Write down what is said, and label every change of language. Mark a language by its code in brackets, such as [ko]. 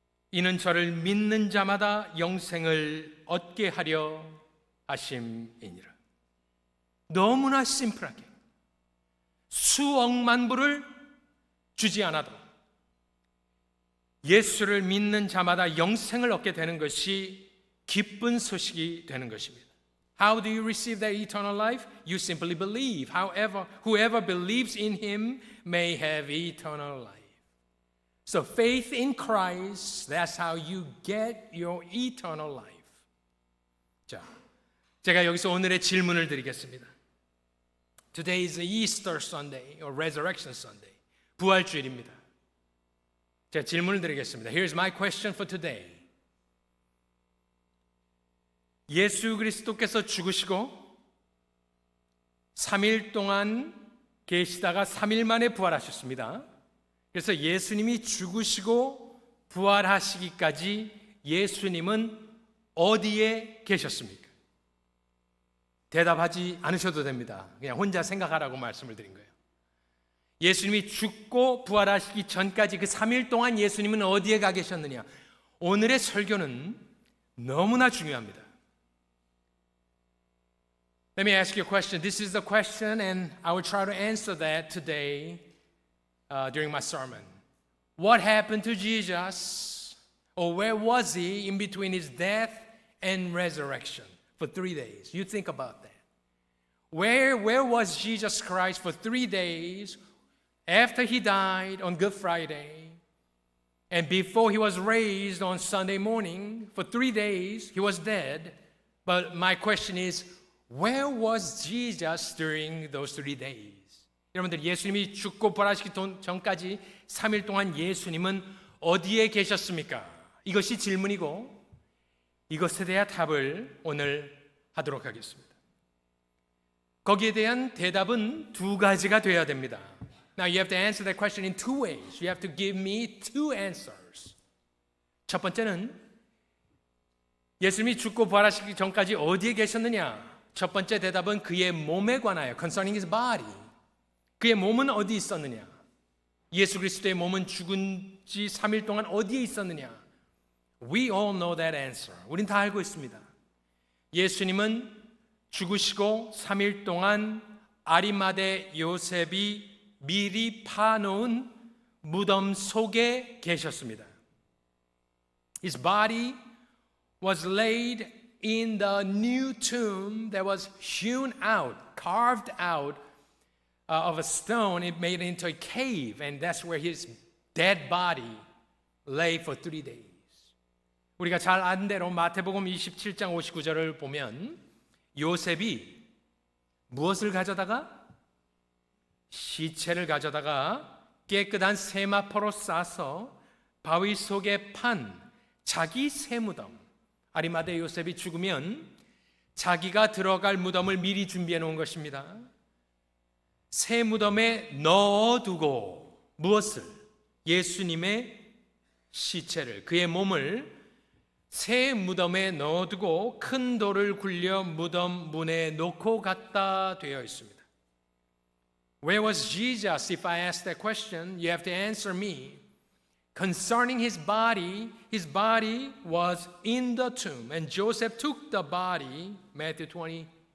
[ko] 이는 저를 믿는 자마다 영생을 얻게 하려 하심이니라. 너무나 심플하게 수억만 불을 주지 않아도 예수를 믿는 자마다 영생을 얻게 되는 것이 기쁜 소식이 되는 것입니다. [en] How do you receive that eternal life? You simply believe. However, whoever believes in him may have eternal life. So faith in Christ, that's how you get your eternal life. [ko] 자, 제가 여기서 오늘의 질문을 드리겠습니다. [en] Today is Easter Sunday or Resurrection Sunday. [ko] 부활주일입니다. 제가 질문을 드리겠습니다. [en] Here's my question for today. [ko] 예수 그리스도께서 죽으시고 3일 동안 계시다가 3일 만에 부활하셨습니다. 그래서 예수님이 죽으시고 부활하시기까지 예수님은 어디에 계셨습니까? 대답하지 않으셔도 됩니다. 그냥 혼자 생각하라고 말씀을 드린 거예요. 예수님이 죽고 부활하시기 전까지 그 3일 동안 예수님은 어디에 가 계셨느냐? 오늘의 설교는 너무나 중요합니다. [en] Let me ask you a question. This is the question and I will try to answer that today during my sermon. What happened to Jesus, or where was he in between his death and resurrection for 3 days? You think about that. Where was Jesus Christ for 3 days after he died on Good Friday and before he was raised on Sunday morning? For 3 days he was dead. But my question is, where was Jesus during those 3 days? [ko] 여러분들, 예수님이 죽고 부활하시기 전까지 3일 동안 예수님은 어디에 계셨습니까? 이것이 질문이고 이것에 대한 답을 오늘 하도록 하겠습니다. 거기에 대한 대답은 두 가지가 되어야 됩니다. [en] Now you have to answer that question in two ways. You have to give me two answers. [ko] 첫 번째는 예수님이 죽고 부활하시기 전까지 어디에 계셨느냐? 첫 번째 대답은 그의 몸에 관하여 [en] concerning his body. [ko] 그의 몸은 어디 있었느냐? 예수 그리스도의 몸은 죽은 지 3일 동안 어디에 있었느냐? [en] We all know that answer. [ko] 우린 다 알고 있습니다. 예수님은 죽으시고 3일 동안 아리마대 요셉이 미리 파놓은 무덤 속에 계셨습니다. [en] His body was laid in the new tomb that was hewn out, carved out of a stone. It made it into a cave, and that's where his dead body lay for 3 days. [ko] 우리가 잘 아는 대로 마태복음 27장 59절을 보면 요셉이 무엇을 가져다가? 시체를 가져다가 깨끗한 세마포로 싸서 바위 속에 판 자기 새 무덤. 아리마대 요셉이 죽으면 자기가 들어갈 무덤을 미리 준비해 놓은 것입니다. 새 무덤에 넣어두고 무엇을? 예수님의 시체를, 그의 몸을 새 무덤에 넣어두고 큰 돌을 굴려 무덤 문에 놓고 갔다 되어 있습니다. [en] Where was Jesus? If I ask that question, you have to answer me. Concerning his body was in the tomb, and Joseph took the body, Matthew 27.